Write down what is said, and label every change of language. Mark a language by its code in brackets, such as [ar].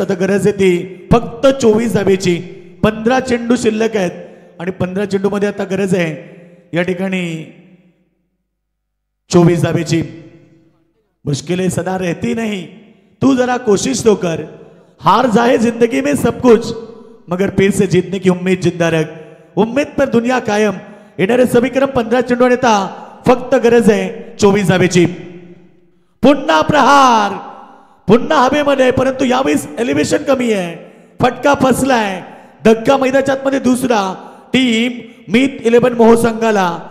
[mr] आता गरज आहे ती फक्त 24 धावेची. 15 चेंडू शिल्लक आहेत आणि 15 चेंडू मध्ये आता गरज आहे या ठिकाणी 24 धावेची. [hi] मुश्किलें सदा रहती नहीं, तू जरा कोशिश तो कर. हार जाए जिंदगी में सब कुछ, मगर फिर से जीतने की उम्मीद जिंदा रख. उम्मीद पर दुनिया कायम. [mr] येणारे समीकरण 15 चेंडू आणि फक्त गरज आहे 24 धावेची. पुन्हा प्रहार. पुन्हा हवेमध्ये, परंतु यावेळेस एलिव्हेशन कमी आहे. फटका फसलाय. धक्का मैदानाच्या आतमध्ये दुसरा. टीम मीत 11 मोहो संघाला.